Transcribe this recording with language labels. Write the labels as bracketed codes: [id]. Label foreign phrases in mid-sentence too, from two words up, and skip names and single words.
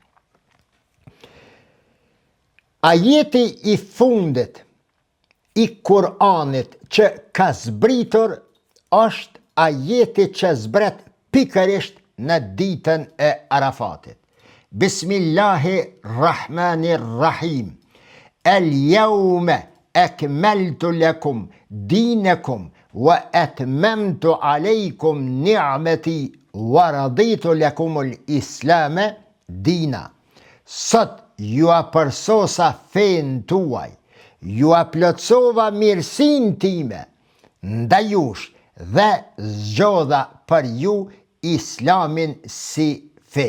[sq] Ajeti i fundit i Kur'anit që ka zbritur është ajeti që zbret pikërisht në ditën e Arafatit. [ar] Bismillahirrahmanirrahim. اليوم أكملت لكم دينكم وأتممت عليكم نعمتي ورضيت لكم الإسلام دينا. [sq] Sot ju a përsosa fen tuaj, ju a plotësova mirësin time ndaj jush dhe zgjodha për ju islamin si fe.